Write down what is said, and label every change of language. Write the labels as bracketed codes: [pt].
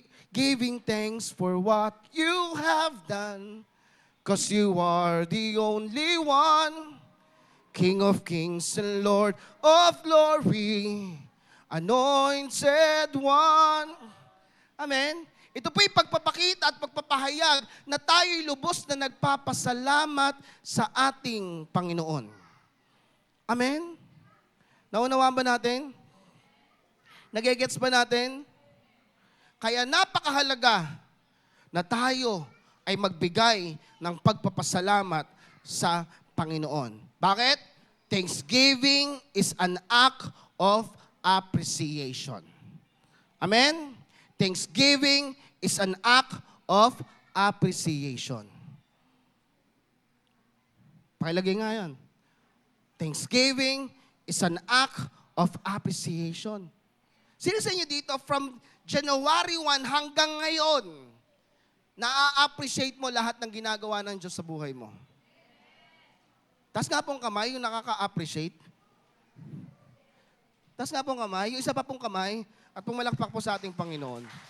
[en] Giving thanks for what you have done, because you are the only one, King of kings and Lord of glory, anointed one. Amen? [tl] Ito po'y pagpapakita at pagpapahayag na tayo'y lubos na nagpapasalamat sa ating Panginoon. Amen? Naunawaan ba natin? Nagigets ba natin? Kaya napakahalaga na tayo ay magbigay ng pagpapasalamat sa Panginoon. Bakit? [en] Thanksgiving is an act of appreciation. Amen? Thanksgiving is an act of appreciation. [tl] Pakilagay nga yan. [en] Thanksgiving is an act of appreciation. [tl] Sino sa inyo dito, [en] from January 1 [tl] hanggang ngayon, na-appreciate mo lahat ng ginagawa ng Diyos sa buhay mo? Taas nga pong kamay, yung nakaka-appreciate. Taas nga pong kamay, yung isa pa pong kamay, at pumalakpak po sa ating Panginoon.